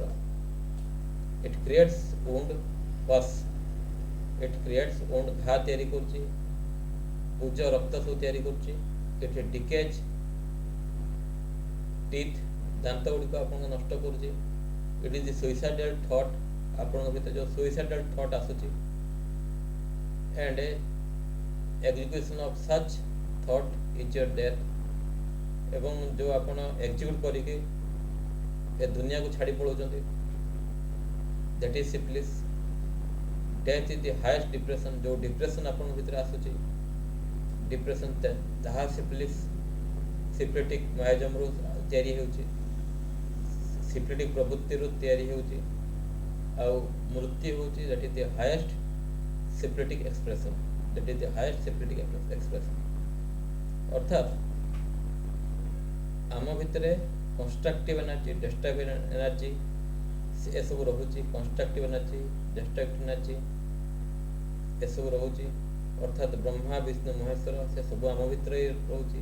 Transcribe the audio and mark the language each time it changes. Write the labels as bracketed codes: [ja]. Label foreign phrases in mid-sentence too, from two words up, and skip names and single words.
[en] It creates wound pus, it creates wound, [or] ଘା ତିଆରି କରୁଛି, ପୂଜ ରକ୍ତ ସବୁ ତିଆରି କରୁଛି, [en] it decays teeth, [or] ଦାନ୍ତ ଗୁଡ଼ିକ ଆପଣଙ୍କୁ ନଷ୍ଟ କରୁଛି। [en] It is the suicidal thought, [or] ଆପଣଙ୍କ ଭିତରେ ଯେଉଁ [en] suicidal thought ଆସୁଛି, and execution of such thought is your death, [or] ଏବଂ ଯେଉଁ ଆପଣ ଏକ୍ଜିକ୍ୟୁଟ୍ କରିକି ଏ ଦୁନିଆକୁ ଛାଡ଼ି ପଳାଉଛନ୍ତି, [en] that is syphilis. Death is the highest depression, [or] ଯେଉଁ ଡିପ୍ରେସନ୍ ଆପଣଙ୍କ ଭିତରେ ଆସୁଛି, ଡିପ୍ରେସନ୍ ତାହା ସିଫ୍ରେଟିକ୍ ମାୟାଜମରୁ ତିଆରି ହେଉଛି, ସିଫ୍ରେଟିକ୍ ପ୍ରବୃତ୍ତିରୁ ତିଆରି ହେଉଛି, ଆଉ ମୃତ୍ୟୁ ହେଉଛି [en] that is the highest syphilitic expression, that is the highest syphilitic expression। [or] ଅର୍ଥାତ୍ ଆମ ଭିତରେ [en] constructive energy, destructive energy [or] ଏସବୁ ରହୁଛି, [en] constructive energy, destructive energy [or] ଏସବୁ ରହୁଛି, ଅର୍ଥାତ୍ ବ୍ରହ୍ମା ବିଷ୍ଣୁ ମହେଶ୍ୱର ସେସବୁ ଆମ ଭିତରେ ରହୁଛି।